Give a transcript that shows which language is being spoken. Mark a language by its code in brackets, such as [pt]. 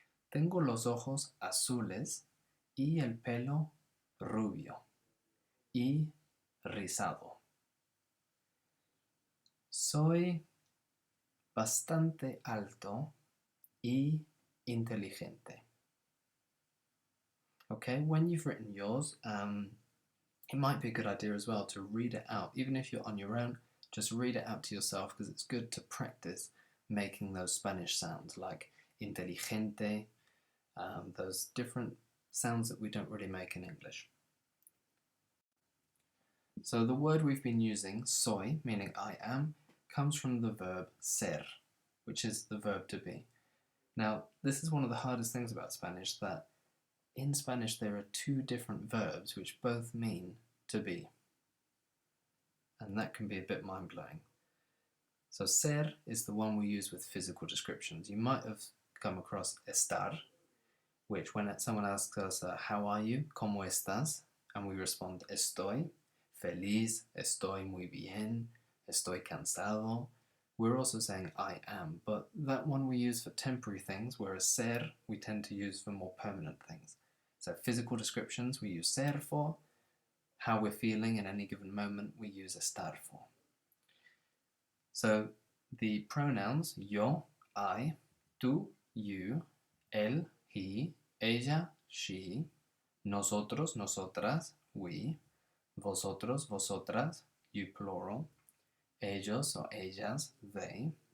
[es] Tengo los ojos azules y el pelo rubio y rizado. Soy bastante alto y inteligente. [en] Okay, when you've written yours, it might be a good idea as well to read it out. Even if you're on your own, just read it out to yourself, because it's good to practice making those Spanish sounds like inteligente, those different sounds that we don't really make in English. So the word we've been using, soy, meaning I am, comes from the verb ser, which is the verb to be. Now, this is one of the hardest things about Spanish, that in Spanish there are two different verbs which both mean to be. And that can be a bit mind-blowing. So ser is the one we use with physical descriptions. You might have come across estar, which when someone asks us, how are you? [es] ¿Cómo estás? [en] And we respond, [es] estoy feliz, estoy muy bien, estoy cansado. [en] We're also saying I am, but that one we use for temporary things, whereas ser we tend to use for more permanent things. So physical descriptions we use ser for. How we're feeling in any given moment we use estar for. So the pronouns yo, I, tú, you, él, he, ella, she, nosotros, nosotras, we, vosotros, vosotras, you plural, ellos or ellas, they.